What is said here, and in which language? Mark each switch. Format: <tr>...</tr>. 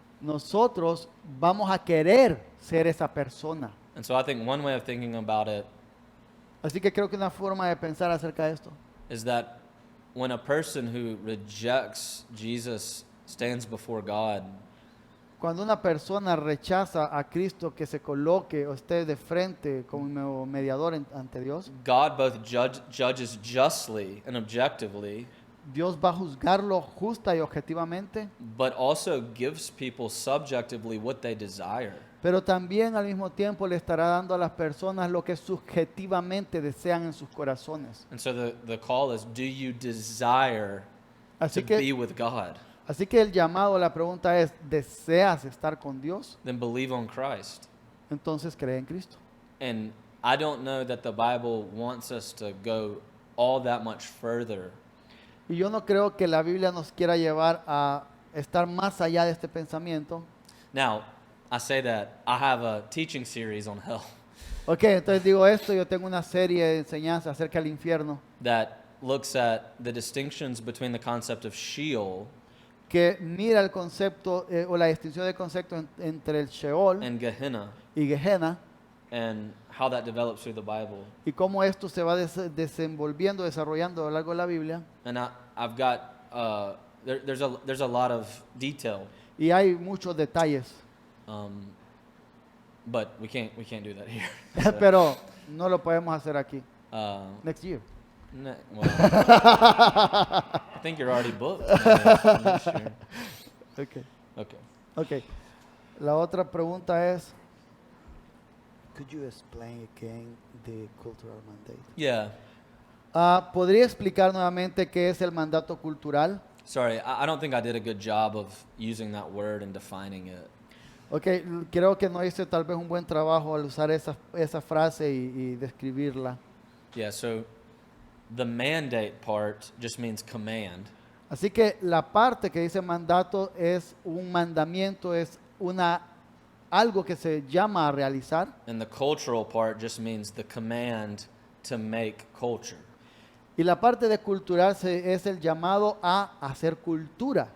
<es>nosotros vamos a querer ser esa persona.</es> <en>And so I think one way of thinking about it</en> <es>Así que creo que una forma de pensar acerca de esto</es> <en>is that when a person who rejects Jesus stands before God,</en> <es>cuando una persona rechaza a Cristo que se coloque o esté de frente como mediador ante Dios,</es> <en>God both judges justly and objectively,</en> <es>Dios va a juzgarlo justa y objetivamente,</es> <en>but also gives people subjectively what they desire.</en> <es>pero también al mismo tiempo le estará dando a las personas lo que subjetivamente desean en sus corazones.</es> <en>And so the call is, do you desire</en> <es>Así</es> <en>to</en> <es>que,</es> <en>be with God?</en> <es>así que el llamado, la pregunta es, ¿deseas estar con Dios?</es> <en>Then believe on Christ.</en> <es>Entonces cree en Cristo.</es> <en>And I don't know that the Bible wants us to go all that much further.</en> <es>Y yo no creo que la Biblia nos quiera llevar a estar más allá de este pensamiento.</es> <en>Now, I say that I have a teaching series on hell</en> <es>Ok, entonces digo esto, yo tengo una serie de enseñanzas acerca del infierno</es> <en>that looks at the distinctions between the concept of Sheol</en> <es>que mira el concepto o la distinción de concepto entre el Sheol</es> <en>and Gehenna</en> <es>y Gehenna</es> <en>and how that develops through the Bible.</en> <es>y cómo esto se va desenvolviendo, desarrollando a lo largo de la Biblia.</es> <en>And I've got, there's a lot of detail,</en> <es>Y hay muchos detalles,</es> <en>but we can't do that here.</en> <es>pero no lo podemos hacer aquí. Uh,</es> <en>Next year. well, I think you're already booked. Next year. Okay. Okay. Okay.</en> <es>La otra pregunta es,</es> <en>could you explain again the cultural mandate? Yeah.</en> <es>¿Podría explicar nuevamente qué es el mandato cultural?</es> <en>Sorry, I don't think I did a good job of using that word and defining it.</en> <es>Ok, creo que no hice tal vez un buen trabajo al usar esa frase y describirla.</es> <en>Yeah, so the mandate part just means command.</en> <es>Así que la parte que dice mandato es un mandamiento, es algo que se llama a realizar.</es> <en>And the cultural part just means the command to make culture.</en> <es>Y la parte de cultural es el llamado a hacer cultura.</es>